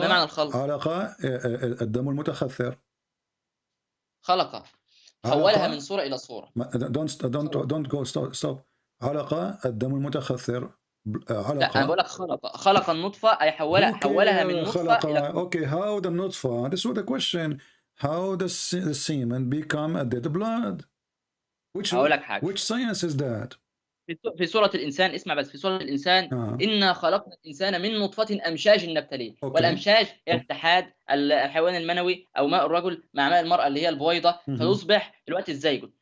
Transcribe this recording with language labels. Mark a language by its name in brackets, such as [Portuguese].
[Arabic] ما معنى الخلق؟ علقة الدم المتخثر. خلقة. حولها من صورة إلى صورة. [English] Don't go. Stop. [Arabic] علقة الدم المتخثر. علقة. لا أنا بقول لك خلق النطفة أي حولها من نطفة إلى. [English] Okay, how the نطفة? This was the question. How the semen become a dead blood? Which science is that? [Arabic] في سورة الإنسان، اسمع بس، في سورة الإنسان إنا خلقنا الإنسان من نطفة أمشاج نبتليه. والأمشاج هي اتحاد الحيوان المنوي أو ماء الرجل مع ماء المرأة اللي هي البويضة فيصبح الوقت الزيجوت.